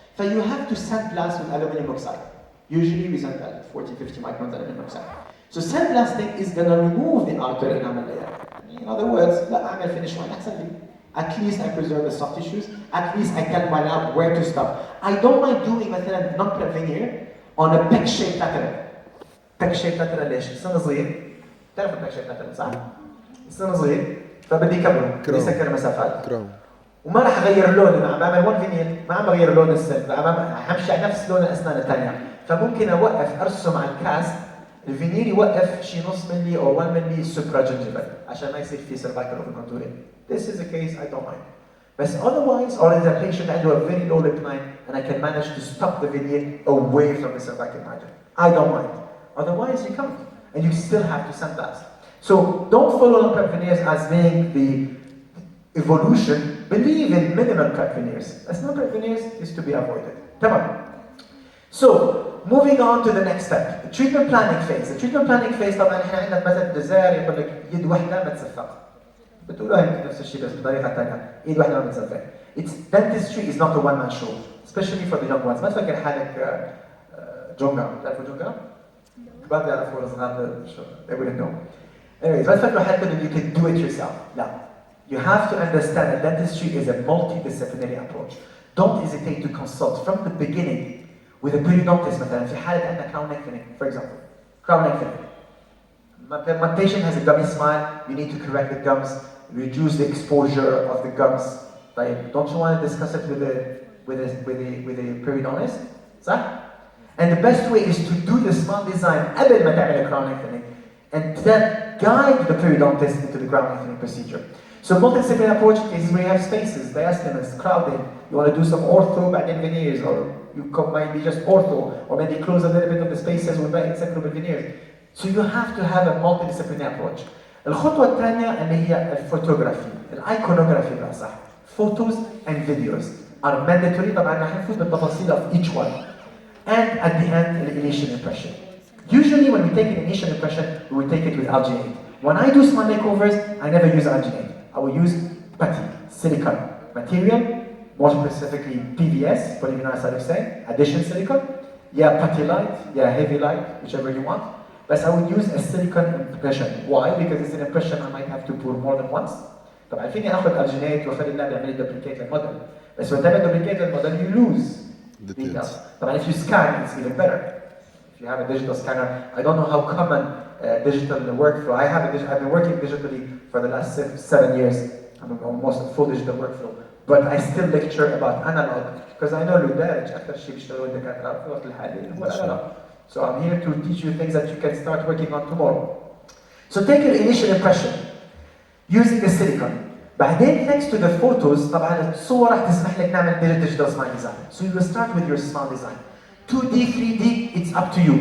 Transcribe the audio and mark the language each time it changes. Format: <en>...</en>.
<en>So you have to sandblast with aluminum oxide. Usually we sandblast 40-50 microns aluminum oxide. So sandblasting is going to remove the outer enamel layer. In other words,</en> <ar>لا أعمل finish line أحسن لي.</ar> <en>At least I preserve the soft tissues. At least I tell my lab where to stop. I don't mind doing مثلا non-prep veneer on a peck-shaped pattern.</en> <ar>Peck-shaped pattern ليش؟ السن صغير. تعرف peck-shaped pattern صح؟ السن صغير فبدي كبره. بدي سكر مسافات. وما راح أغير لون. أنا عم بعمل 1 veneer ما عم بغير لون السن. همشي على نفس لون الأسنان الثانية. فممكن أوقف أرسم على الكاست. الفينير يوقف شي نص ملي أو 1 ملي سوبرا جنجيفال عشان ما يصير في cervical overcontouring.</ar> <en>This is a case I don't mind. But otherwise, or if the patient has a very low lip line and I can manage to stop the veneer away from the cervical margin, I don't mind. Otherwise, you can't, and you still have to sandblast. So don't follow non-prep veneers as being the evolution. Believe in minimal prep veneers. As non-prep veneers is to be avoided. Tamam. So moving on to the next step, the treatment planning phase. The treatment planning phase</en> <ar>طبعا احنا عندنا مثلا دزار يقول لك يد واحدة ما تسفق. بتقولوا هيك نفس الشيء بس بطريقة ثانية. ايد واحدة ما بتسفق.</ar> <en>It's dentistry is not a one-man show, especially for the young ones.</en> <ar>ما تفكر حالك جونجا، تعرفوا جونجا؟ ما بيعرفوا الصغار شو</ar> <en>they wouldn't know. Anyways,</en> <ar>ما تفكروا حتى إنه</ar> <en>you can do it yourself.</en> <ar>لا.</ar> <en>You have to understand that dentistry is a multidisciplinary approach. Don't hesitate to consult from the beginning with a periodontist</en> <ar>مثلا في حالة عندنا</ar> <en>crown lengthening, for example. Crown lengthening. My patient has a gummy smile, you need to correct the gums, reduce the exposure of the gums. Like, don't you want to discuss it with a periodontist? صح? And the best way is to do the smile design</en> <ar>قبل ما تعمل</ar> <en>a crown lengthening and then guide the periodontist into the crown lengthening procedure. So multidisciplinary approach is where you have spaces, diastemas, crowding. You want to do some ortho بعدين veneers, or you might be just ortho, or maybe close a little bit of the spaces with insectable veneers. So you have to have a multidisciplinary approach.</en> <ar>الخطوة الثانية اللي هي الفوتوغرافي، الايكونوغرافي بقى صح.</ar> <en>Photos and videos are mandatory.</en> <ar>طبعا رح نفوت بالتفاصيل</ar> <en>of each one. And at the end, the initial impression. Usually when we take an initial impression, we will take it with alginate. When I do smile makeovers, I never use alginate. I will use putty, silicone material, more specifically PVS, polyvinyl siloxane, addition silicone. Yeah, putty light, yeah, heavy light, whichever you want. But I would use a silicone impression. Why? Because it's an impression I might have to pour more than once.</en> <ar>طبعا فيني اخذ alginate واخلي اللعبه يعمل لي duplicate للموديل.</ar> <en>بس when تعمل duplicate للموديل you lose details. طبعا if you scan it's even better. If you have a digital scanner, I don't know how common digital workflow. I've been working digitally for the last 7 years. I'm almost a full digital workflow. But I still lecture about analog because I know</en> <ar>الودارج اكثر شيء بيشتغلوا الدكاتره في الوقت الحالي هو الانالوج.</ar> <en>So I'm here to teach you things that you can start working on tomorrow. So take your initial impression using the silicone.</en> <ar>بعدين</ar> <en>thanks to the photos</en> <ar>طبعا الصور راح تسمح لك نعمل digital smile design.</ar> <en>So you will start with your smile design. 2D, 3D, it's up to you.</en>